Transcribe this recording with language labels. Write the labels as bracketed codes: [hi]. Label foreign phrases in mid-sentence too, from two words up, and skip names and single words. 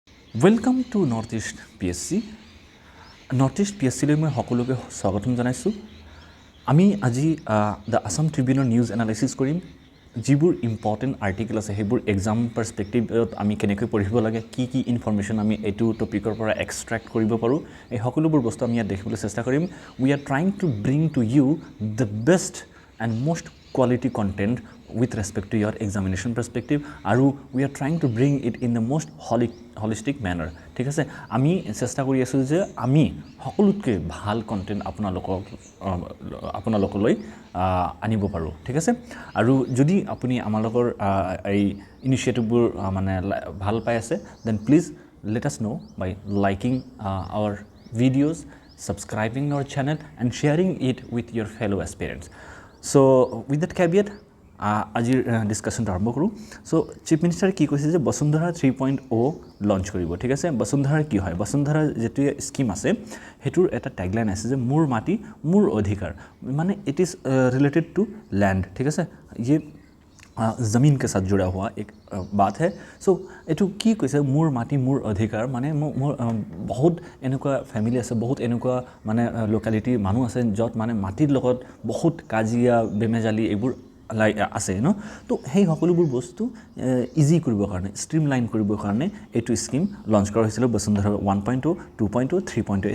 [en] Welcome to NORTHEAST PSC. [as] NORTHEAST PSC লৈ মই সকলোকে স্বাগতম জনাইছোঁ। আমি আজি দ্য আসাম ট্ৰিবিউনৰ নিউজ এনালাইচিছ কৰিম। যিবোৰ [en] important article [as] আছে সেইবোৰ [en] exam perspective [as] আমি কেনেকৈ পঢ়িব লাগে, কি ইনফৰমেশ্যন আমি এইটো টপিকৰ পৰা এক্সট্ৰেক্ট কৰিব পাৰোঁ, এই সকলোবোৰ বস্তু আমি ইয়াত দেখিবলৈ চেষ্টা কৰিম। [en] we are trying to bring to you the best and most quality content with respect to your examination perspective আৰু we are trying to bring it in the most holistic manner [as] ঠিক আছে আমি চেষ্টা কৰি আছো যে আমি সকলোতকৈ ভাল কন্টেন্ট আপোনালোকলৈ আনিব পাৰোঁ ঠিক আছে আৰু যদি আপুনি আমালোকৰ এই ইনিচিয়েটিভবোৰ মানে ভাল পাই আছে [en] then please let us know by liking our videos, subscribing our channel and sharing it with your fellow aspirants. So with that caveat [as] আজিৰ ডিসকাশন আৰম্ভ কৰোঁ সো [en] chief minister [as] কি কৈছে যে বসুন্ধৰা 3.0 লঞ্চ কৰিব ঠিক আছে বসুন্ধৰা কি হয় বসুন্ধৰা যেটো স্কিম আছে হেতুৰ এটা ট্যাগলাইন আছে যে মোৰ মাটি মোৰ অধিকাৰ মানে [en] it is related to land [as] ঠিক আছে [hi] ये जमीन के साथ जुड़ा हुआ एक बात है [as] सो एटू की কৈছে মোৰ মাটি মোৰ অধিকাৰ মানে বহুত এনেকুৱা ফ্যামিলি আছে বহুত এনেকুৱা মানে লোকালিটি মানুহ আছে যত মানে মাটিৰ লগত বহুত কাজিয়া বেমেজালি এইবোৰ আছে ন তো সেই সকলোবোৰ বস্তু ইজি কৰিবৰ কাৰণে ষ্ট্ৰিমলাইন কৰিবৰ কাৰণে এইটো স্কিম লঞ্চ কৰা হৈছিল বসুন্ধৰা 1.0 2.0 3.0